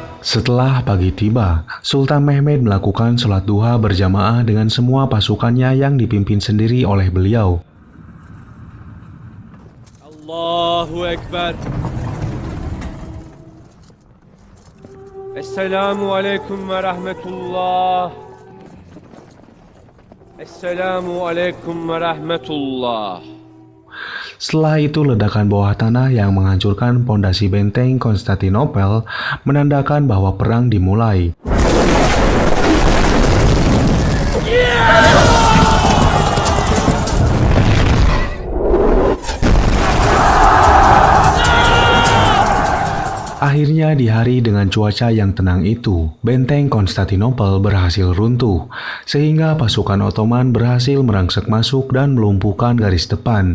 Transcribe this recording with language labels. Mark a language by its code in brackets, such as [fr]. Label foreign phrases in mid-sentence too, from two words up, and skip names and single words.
[id] Setelah pagi tiba, Sultan Mehmed melakukan sholat duha berjamaah dengan semua pasukannya yang dipimpin sendiri oleh beliau. [ar] الله أكبر. السلام عليكم ورحمة الله. السلام عليكم ورحمة الله. [id] Setelah itu ledakan bawah tanah yang menghancurkan pondasi benteng Konstantinopel menandakan bahwa perang dimulai. Akhirnya di hari dengan cuaca yang tenang itu, benteng Konstantinopel berhasil runtuh, sehingga pasukan Ottoman berhasil merangsek masuk dan melumpuhkan garis depan.